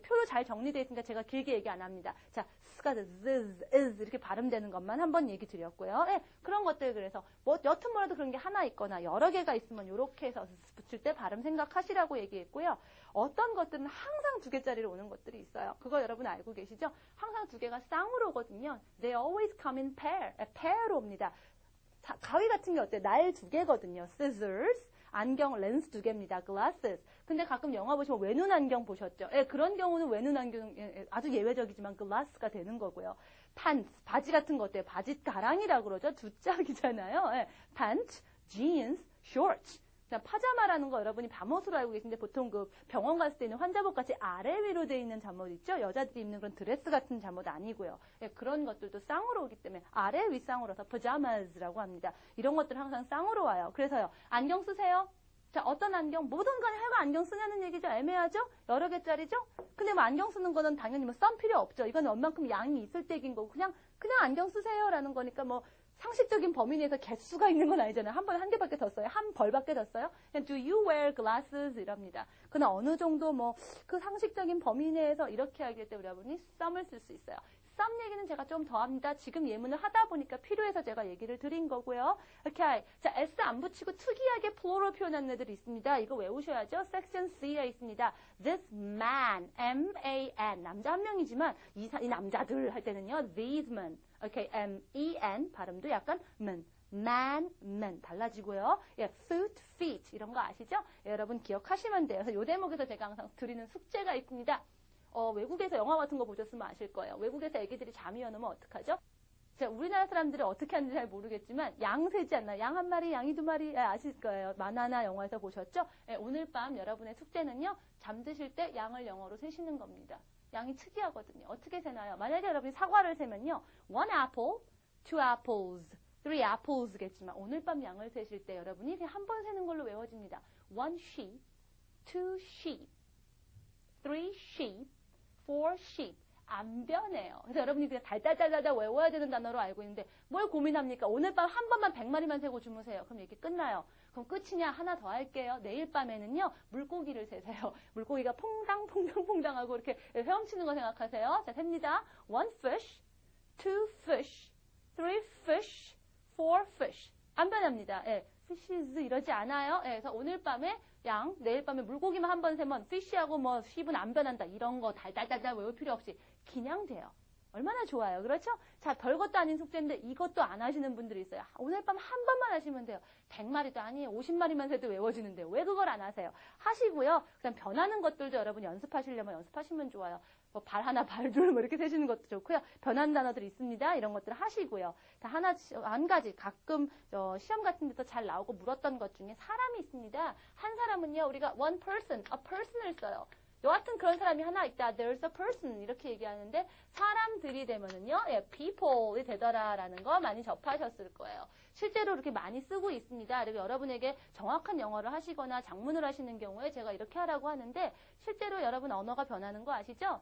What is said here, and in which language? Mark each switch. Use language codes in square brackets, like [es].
[ko] 표로 잘 정리되어 있으니까 제가 길게 얘기 안 합니다. 자, s가 this, is 이렇게 발음되는 것만 한번 얘기 드렸고요. 예, 그런 것들 그래서 뭐 여튼 뭐라도 그런 게 하나 있거나 여러 개가 있으면 이렇게 해서 붙일 때 발음 생각하시라고 얘기했고요. 어떤 것들은 항상 두 개짜리로 오는 것들이 있어요. 그거 여러분 알고 계시죠? 항상 두 개가 쌍으로 오거든요. [en] They always come in pair [ko] 로 옵니다. 가위 같은 게 어때요? 날 두 개거든요. Scissors, 안경, 렌즈 두 개입니다. [en] Glasses. [ko] 근데 가끔 영화 보시면 외눈 안경 보셨죠? 예, 그런 경우는 외눈 안경 아주 예외적이지만 glass가 되는 거고요. pants, 바지 같은 거 어때요? 바지 가랑이라고 그러죠? 두 짝이잖아요. 예, pants, jeans, shorts. 자, 파자마라는 거 여러분이 밤옷으로 알고 계신데 보통 그 병원 갔을 때 있는 환자복 같이 아래 위로 되어 있는 잠옷 있죠? 여자들이 입는 그런 드레스 같은 잠옷 아니고요. 예, 그런 것들도 쌍으로 오기 때문에 아래 위 쌍으로서 pajamas라고 합니다. 이런 것들 항상 쌍으로 와요. 그래서요. 안경 쓰세요? 자, 어떤 안경? 뭐든 간에 하여간 안경 쓰냐는 얘기죠. 애매하죠? 여러 개짜리죠? 근데 뭐 안경 쓰는 거는 당연히 뭐 썸 필요 없죠. 이건 얼만큼 양이 있을 때긴 거고 그냥 안경 쓰세요라는 거니까 뭐 상식적인 범위 내에서 개수가 있는 건 아니잖아요. 한 번에 한 개밖에 더 써요. 한 벌밖에 더 써요. 그냥 [en] do you wear glasses [ko] 이럽니다. 그러나 어느 정도 뭐 그 상식적인 범위 내에서 이렇게 하기 때문에 여러분이 썸을 쓸 수 있어요. 썸 얘기는 제가 좀 더 합니다. 지금 예문을 하다 보니까 필요해서 제가 얘기를 드린 거고요. 오케이. 자, s 안 붙이고 특이하게 plural 표현하는 애들이 있습니다. 이거 외우셔야죠. 섹션 C에 있습니다. This man, M-A-N. 남자 한 명이지만 이 남자들 할 때는요. [en] These men. [ko] 오케이. M-E-N. 발음도 약간 man. man 달라지고요. 예, foot, feet 이런 거 아시죠? 예, 여러분 기억하시면 돼요. 그래서 이 대목에서 제가 항상 드리는 숙제가 있습니다. 외국에서 영화 같은 거 보셨으면 아실 거예요. 외국에서 애기들이 잠이 안 오면 어떡하죠? 자, 우리나라 사람들이 어떻게 하는지 잘 모르겠지만 양 세지 않나요? 양 한 마리, 양이 두 마리 아실 거예요. 만화나 영화에서 보셨죠? 예, 오늘 밤 여러분의 숙제는요. 잠드실 때 양을 영어로 세시는 겁니다. 양이 특이하거든요. 어떻게 세나요? 만약에 여러분이 사과를 세면요. [en] one apple, two apples, three apples [ko] 겠지만 오늘 밤 양을 세실 때 여러분이 그냥 한 번 세는 걸로 외워집니다. [en] one sheep, two sheep, three sheep, four sheep. [ko] 안 변해요. 그래서 여러분이 그냥 달달달달 외워야 되는 단어로 알고 있는데 뭘 고민합니까? 오늘 밤 한 번만 100마리만 세고 주무세요. 그럼 이렇게 끝나요. 그럼 끝이냐? 하나 더 할게요. 내일 밤에는요. 물고기를 세세요. 물고기가 퐁당퐁당퐁당하고 이렇게 헤엄치는 거 생각하세요. 자, 셉니다. [en] one fish, two fish, three fish, four fish. [ko] 안 변합니다. 예. fishes 이러지 않아요. 예, 그래서 오늘 밤에 양, 내일 밤에 물고기만 한 번 세면 fish하고 뭐 sheep은 안 변한다. 이런 거 달달달달 외울 필요 없이 그냥 돼요. 얼마나 좋아요. 그렇죠? 자, 별것도 아닌 숙제인데 이것도 안 하시는 분들이 있어요. 오늘 밤 한 번만 하시면 돼요. 100마리도 아니에요. 50마리만 세도 외워지는데요. 왜 그걸 안 하세요? 하시고요. 그다음 변하는 것들도 여러분 연습하시려면 연습하시면 좋아요. 뭐 발 하나, 발 둘 뭐 이렇게 세시는 것도 좋고요. 변하는 단어들이 있습니다. 이런 것들 하시고요. 한 가지 가끔 시험 같은 데서 잘 나오고 물었던 것 중에 사람이 있습니다. 한 사람은요. 우리가 [en] one person, a person [ko] 을 써요. 여하튼 그런 사람이 하나 있다. [en] There's a person [ko] 이렇게 얘기하는데 사람들이 되면은요. 예, people이 되더라라는 거 많이 접하셨을 거예요. 실제로 이렇게 많이 쓰고 있습니다. 그리고 여러분에게 정확한 영어를 하시거나 작문을 하시는 경우에 제가 이렇게 하라고 하는데 실제로 여러분 언어가 변하는 거 아시죠?